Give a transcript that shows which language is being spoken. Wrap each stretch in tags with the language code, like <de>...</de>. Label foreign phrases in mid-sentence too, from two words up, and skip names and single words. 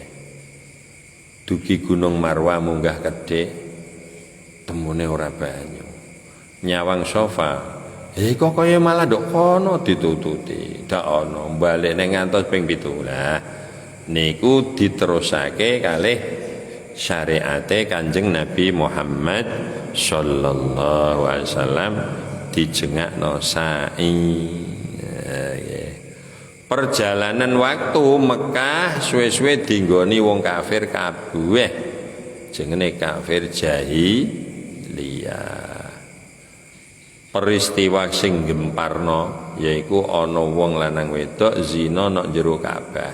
<jv>Dugi Gunung Marwah munggah kedhik temune ora banyu. Nyawang Safa kok kaya malah ndok kono ditututi. Dak ana, balik ning ngantos ping 7. Lah niku diterusake kalih syariate Kanjeng Nabi Muhammad</jv> <ar>sallallahu alaihi wasallam</ar> <jv>dijengakno sa'i.</jv> <id>Perjalanan waktu</id> <jv>Mekah suwe-suwe dinggoni wong kafir kabeh. Jenenge kafir jahiliyah. Peristiwa sing gemparno yaiku ana wong lanang wedok zina nang jero Ka'bah.</jv>